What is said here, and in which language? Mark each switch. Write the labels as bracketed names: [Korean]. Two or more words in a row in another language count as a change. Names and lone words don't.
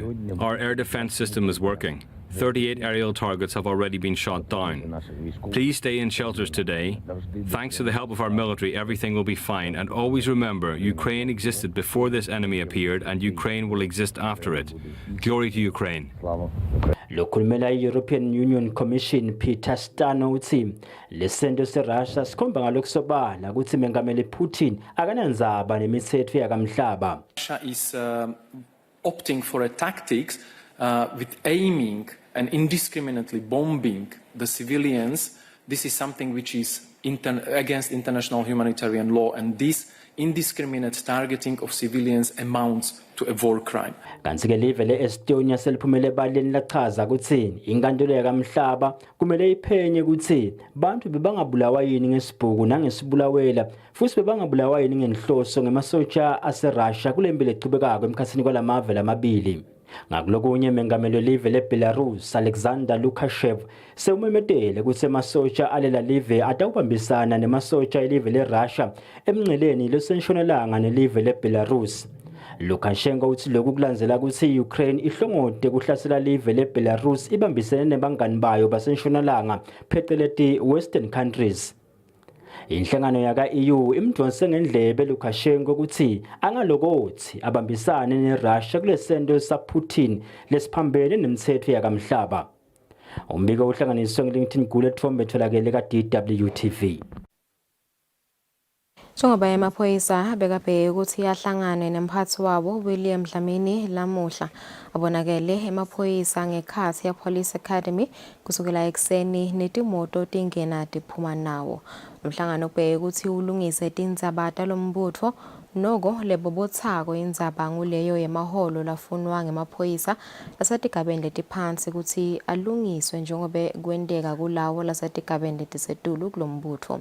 [English] Our air defense system is working. 38 aerial targets have already been shot down. Please stay in shelters today. Thanks to the help of our military, everything will be fine. And always remember, Ukraine existed before this enemy appeared, and Ukraine will exist after it. Glory to Ukraine. [Swati] Lokhulumela i-European Union Commission Peter Stano uthi lesento se-Russia sikhomba ngalokusobala ukuthi mengameli Putin akanandzaba nemithetho yakamhlaba. [English] Russia is opting for a tactics with aiming and indiscriminately bombing the civilians. This is something which is against international humanitarian law, and this indiscriminate targeting of civilians amounts to a war crime. [Swati] Kanti ke live le-Estonia seliphumele ebaleni lachaza ukuthi inkantolo yakamhlaba kumele iphenye ukuthi bantu bebangabulawa yini ngesibhuku nangesibulawela futhi bebangabulawa yini ngenhloso ngemasotsha aseRussia kulempi lechubekako emkhathini kwalamave lamabili. Ngakulokunye mengameli welive leBelarus Alexander Lukashev sewumemetele ukuthi emasotsha alela live atawubambisana nemasotsha elive leRussia emngceleni lesentshonalanga nelive leBelarus. Lukashenko uthi lokhu kulandzela ukuthi iUkraine ihlongote kuhlasela live leBelarus ibambisene nebangani bayo basentshonalanga phecelezi [English] Western countries. [Swati] Inhlangano yaka-EU imdonse ngendlebe Lukashenko ukuthi angalokothi abambisane neRussia kulesento saPutin lesiphambene nemithetho yakamhlaba. Umbiko uhlanganiswe ngeLinkedIn Gule Thombe etholakele ka-DWTV. Njengoba emaphoyisa bekabheke ukuthi ahlangane nemphathi wabo William Dlamini lamuhla abonakele emaphoyisa ngekhathi ya Police Academy kusukela ekseni netimoto tingena tiphuma nawo. Umhlangano ubheke ukuthi ulungise tindzaba lombutho noko lebobotsako indzaba nguleyo yemaholo lafunwa ngemaphoyisa lasetigabeni letiphansi ukuthi alungiswe njengobe kwenteka kulawo lasetigabeni letisetulu kulombutho.